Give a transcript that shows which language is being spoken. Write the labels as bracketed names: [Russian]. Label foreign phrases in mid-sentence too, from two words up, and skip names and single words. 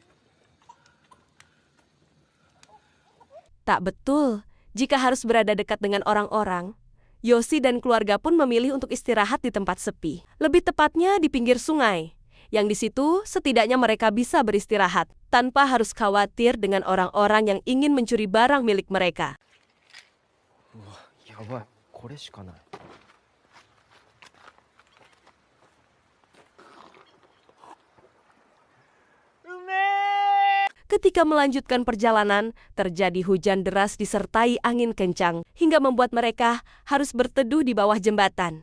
[Indonesian] Tak betul, jika harus berada dekat dengan orang-orang, Yoshi dan keluarga pun memilih untuk istirahat di tempat sepi. Lebih tepatnya di pinggir sungai, yang di situ setidaknya mereka bisa beristirahat, tanpa harus khawatir dengan orang-orang yang ingin mencuri barang milik mereka. [Japanese] やばい、これしかない。 [Indonesian] Ketika melanjutkan perjalanan, terjadi hujan deras disertai angin kencang, hingga membuat mereka harus berteduh di bawah jembatan.